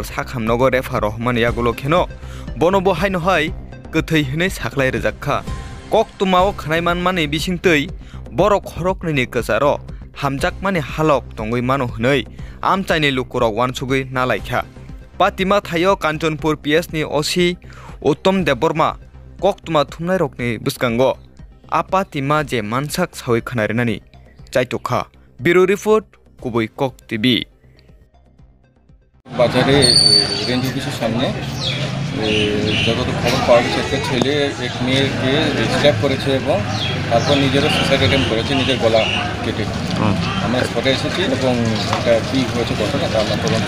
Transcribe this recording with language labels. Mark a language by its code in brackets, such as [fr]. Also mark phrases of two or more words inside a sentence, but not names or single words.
[trp] Sak Hamnogo Refa Rohman Yagulo Keno Bonobo Haino Hai Kuthihine Saklai Rejakha Kok Tumao Khnaiman Mani Bisingtei Borok Horokni Kasaro Hamjak Mani Halok Tongoi Mano Hnei Amchaini Lukurok Wansugui Nalaikha Patima Thayo Kanchanpur PS ni OC Uttom Deborma Kok Tuma Thumnai Rokni Buskango Apatima je Mansak Sawi Khanarinani Chaitokha [en] Bureau Report [trp] Kubui Kok TV [bn] বাজারে রেঞ্জ অফিসের সামনে যতটুকু খবর পাওয়া গেছে একটা ছেলে এক মেয়েকে স্ট্যাপ করেছে এবং তারপর নিজেরও [en] suicide attempt [bn] করেছে নিজের গলা কেটে আমরা স্পটে এসেছি এবং এটা কী হয়েছে ঘটনা তা আমরা তদন্ত